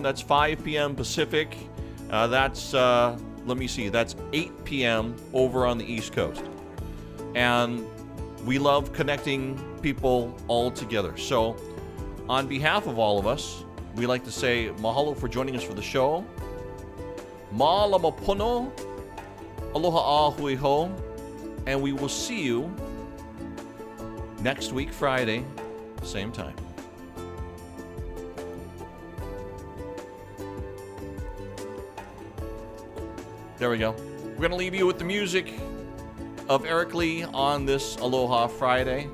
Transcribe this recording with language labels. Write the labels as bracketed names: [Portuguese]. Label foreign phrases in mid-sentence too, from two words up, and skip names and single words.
[English] That's 5 p.m. Pacific. That's 8 p.m. over on the East Coast. And we love connecting people all together. So on behalf of all of us, we like to say mahalo for joining us for the show. [Hawaiian] Ma'alama pono, aloha a hui ho, [English] and we will see you next week, Friday, same time. There we go. We're going to leave you with the music of Eric Lee on this Aloha Friday.